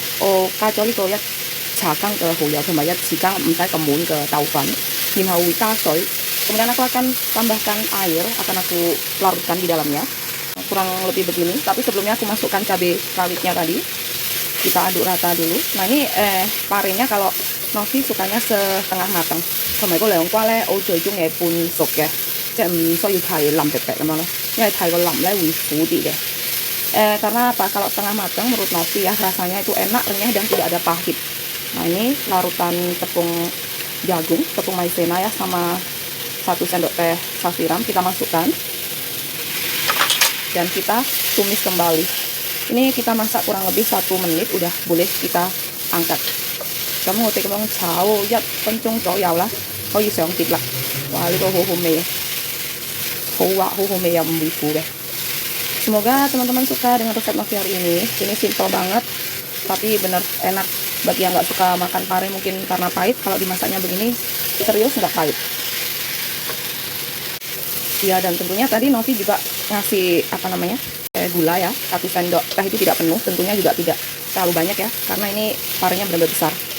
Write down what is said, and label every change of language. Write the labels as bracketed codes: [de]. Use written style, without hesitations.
[yue] 我加咗呢個一茶羹嘅蠔油同埋一匙羹唔使咁滿嘅豆粉。然後會加水, [id] kemudian aku akan tambahkan air, akan aku larutkan di dalamnya, kurang lebih begini. Tapi sebelumnya aku masukkan cabai rawitnya tadi, kita aduk rata dulu. Nah, ini parenya kalau Novi sukanya setengah matang, [yue] 同埋個涼瓜咧，我最中意半熟嘅，即係唔需要太腍劈劈咁樣咯，因為太過腍咧會苦啲嘅。 [id] karena apa? Kalau setengah matang menurut Novi ya rasanya itu enak, renyah dan tidak ada pahit. Nah, ini larutan tepung jagung, tepung maizena ya, sama 1 sendok teh saus tiram kita masukkan dan kita tumis kembali. Ini kita masak kurang lebih 1 menit, udah boleh kita angkat. [yue] Kamu ngồi咁樣炒1分鐘左右啦，可以上碟啦。哇，呢個好好味，好滑，好好味又唔會苦嘅。 [id] Semoga teman-teman suka dengan resep Novi hari ini. Ini simple banget, tapi bener enak. Bagi yang nggak suka makan pare mungkin karena pahit, kalau dimasaknya begini serius nggak pahit. Ya, dan tentunya tadi Novi juga ngasih gula ya, 1 sendok teh itu tidak penuh, tentunya juga tidak terlalu banyak ya, karena ini parenya benar-benar besar.